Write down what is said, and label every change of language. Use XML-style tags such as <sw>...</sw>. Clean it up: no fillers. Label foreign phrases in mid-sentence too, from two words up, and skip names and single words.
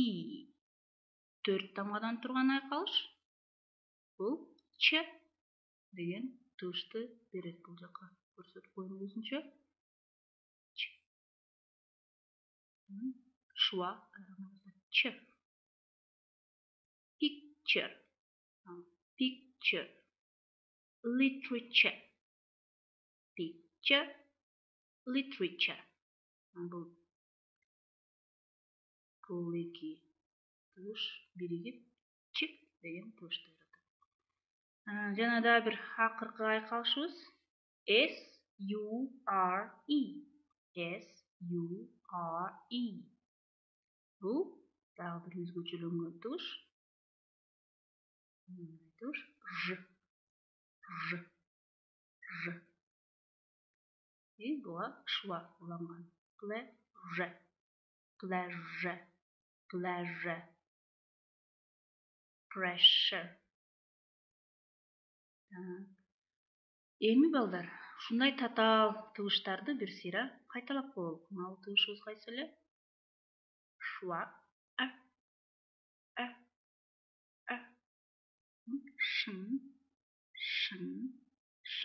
<ky>4 тамгадан турган айкалыш. Бул ч деген тыбышты берет. Бул жака көрсөтүп коеюн өзүнчө. Шуа ч.</ky> <en>Picture. Literature.</en> <ky>Бул эки тыбыш биригип ч деген тыбышты берет. Жана дагы бир акыркы айкалышыбыз SURE. Бул дагы бир өзгөчөлөнгөн тыбыш. Ж. Буга шуа уланган.</ky> <en>Pleasure. Pressure.</en> <ky>Эми балдар, ушундай татаал тыбыштарды бир сыйра кайталап коелу. Мына бул тыбышыбыз кайсы эле? Шуа. Шын.</ky>